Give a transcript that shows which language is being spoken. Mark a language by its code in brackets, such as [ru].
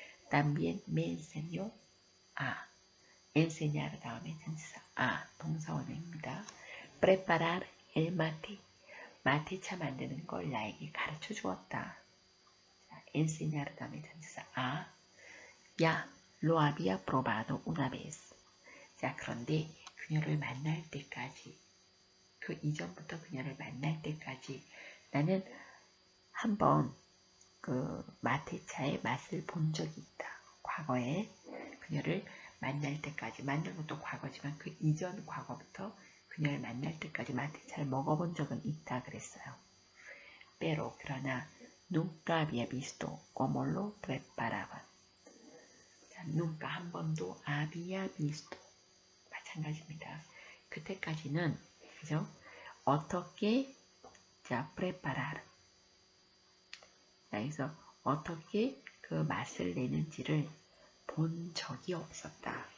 [es] También me enseñó a. [ko] enseñar 다음에 전치사 a, 동사 원형입니다. [es] preparar el mate. [ko] 마테차 만드는 걸 나에게 가르쳐 주었다. 자, enseñar 다음에 전치사 a. [es] ya lo había probado una vez. [ko] 자, 그런데 그녀를 만날 때까지, 그 이전부터 그녀를 만날 때까지 나는 한번 그 마테차의 맛을 본 적이 있다. 과거에 그녀를 만날 때까지, 만난 것도 과거지만 그 이전 과거부터 그녀를 만날 때까지 마테차를 먹어본 적은 있다 그랬어요. [es] Pero [ko] 그러나 [es] nunca había visto cómo lo preparaban. [ko] 자, nunca 한 번도 [es] había visto [ko] 마찬가지입니다. 그때까지는 그죠? 어떻게 자 preparar. 자, 그래서 어떻게 그 맛을 내는지를 본 적이 없었다.